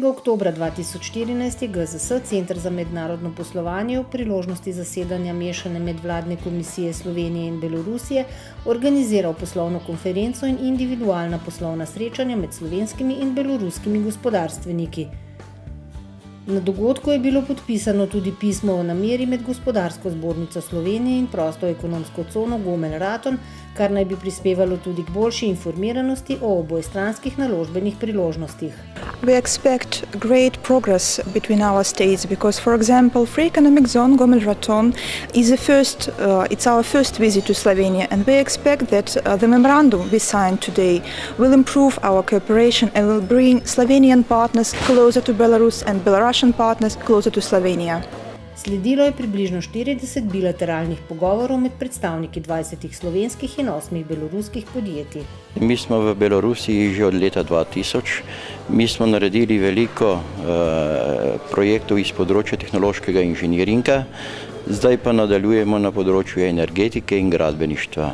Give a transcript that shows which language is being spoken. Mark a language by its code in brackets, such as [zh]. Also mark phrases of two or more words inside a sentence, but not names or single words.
[sl] oktobra 2014 je GZS, Center za mednarodno poslovanje, ob priložnosti zasedanja mešane medvladne komisije Slovenije in Belorusije organiziral poslovno konferenco in individualna poslovna srečanja med slovenskimi in beloruskimi gospodarstveniki. Na dogodku je bilo podpisano tudi pismo o nameri med Gospodarsko zbornico Slovenije in prosto ekonomsko cono Gomelj-Raton, kar naj bi prispevalo tudi k boljši informiranosti o obojestranskih naložbenih priložnostih. [en] We expect great progress between our states because, for example, Free Economic Zone Gomelj-Raton is it's our first visit to Slovenia, and we expect that the memorandum we signed today will improve our cooperation and will bring Slovenian partners closer to Belarus and Belarusian partners closer to Slovenia. [sl] Sledilo je približno 40 bilateralnih pogovorov med predstavniki 20 slovenskih in 8 beloruskih podjetij. Mi smo v Belorusiji že od leta 2000. Mi smo naredili veliko projektov iz področja tehnološkega inženiringa, zdaj pa nadaljujemo na področju energetike in gradbeništva.